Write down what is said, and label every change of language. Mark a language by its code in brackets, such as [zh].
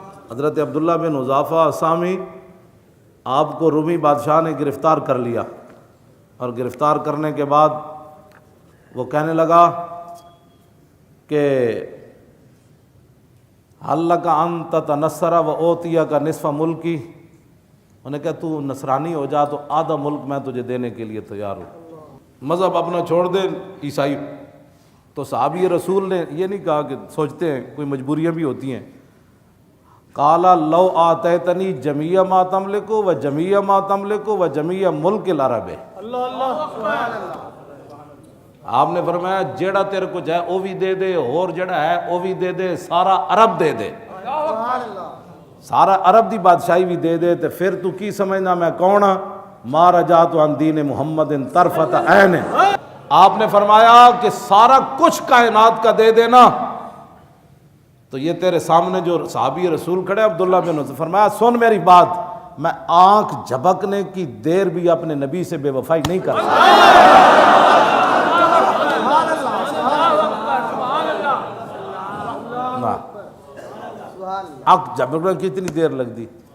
[ur] حضرت عبداللہ بن حذافہ اسامی، آپ کو رومی بادشاہ نے گرفتار کر لیا، اور گرفتار کرنے کے بعد وہ کہنے لگا کہ [ar] حل لک ان تتنصر و اوتیک نصف ملکی. [ur] انہوں نے کہا تو نصرانی ہو جا تو آدھا ملک میں تجھے دینے کے لیے تیار ہوں. مذہب اپنا چھوڑ دے عیسائی. تو صحابی رسول نے یہ نہیں کہا کہ سوچتے ہیں کوئی مجبوریاں بھی ہوتی ہیں. [ar] قال لو آتیتنی جمیع ما تملک و جمیع ما تملک و جمیع ملک العرب. [ur] آپ نے فرمایا جیڑا تیرے کو جائے وہ بھی دے دے، اور جیڑا ہے وہ بھی دے دے، سارا عرب دے دے، سارا عرب دی بادشاہی بھی دے دے. [pa] تو پھر تو کی سمجھنا میں کون ہاں؟ [ar] ما رجعت عن دین محمد طرفۃ عین. [ur] آپ نے فرمایا کہ سارا کچھ کائنات کا دے دینا. تو یہ تیرے سامنے جو صحابی رسول کھڑے عبداللہ بن حذافہ، فرمایا سن میری بات، میں آنکھ جھپکنے کی دیر بھی اپنے نبی سے بے وفائی نہیں کر سکتا. آنکھ جھپکنے کی اتنی دیر لگ دی.